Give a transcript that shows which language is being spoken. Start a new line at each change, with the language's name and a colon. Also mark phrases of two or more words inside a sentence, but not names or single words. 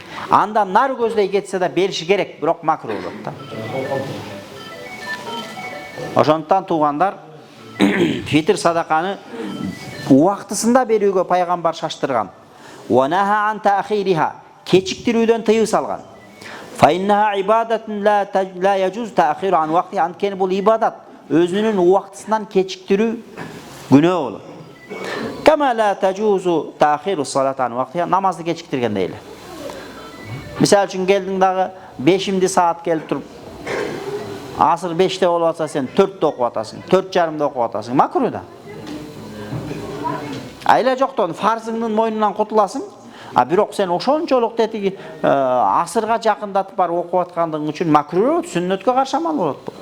Kyrgyz: Андан нары көздөй кетсе да бериши керек, бирок макруh болот да. Ошондуктан туугандар, фитир садаканы убактысында берүүгө пайгамбар шаштырган.
Arabic: ونهى عن تأخيرها,
Kyrgyz: кечиктирүүдөн тыюу салган.
Arabic: فإنها عبادة لا يجوز تأخيرها عن وقتها,
Kyrgyz: анткени бул ибадат, өзүнүн убактысынан кечиктирүү күнөө болот.
Arabic: كما لا يجوز تأخير الصلاة عن وقتها,
Kyrgyz: намазды кечиктиргендей эле. Мисалы үчүн келдиң дагы 5-ти саат келип туруп, асыр 5-те болуп атса сен 4-те окуп атасың, 4:30-да окуп атасың, макруh да. Айла жоктон фарзыңдын мойнунан кутуласың, а бирок сен ошончолук тетиги асырга жакындатып барып окуп аткандыгың үчүн макруh, сүннөткө каршы амал болот бул.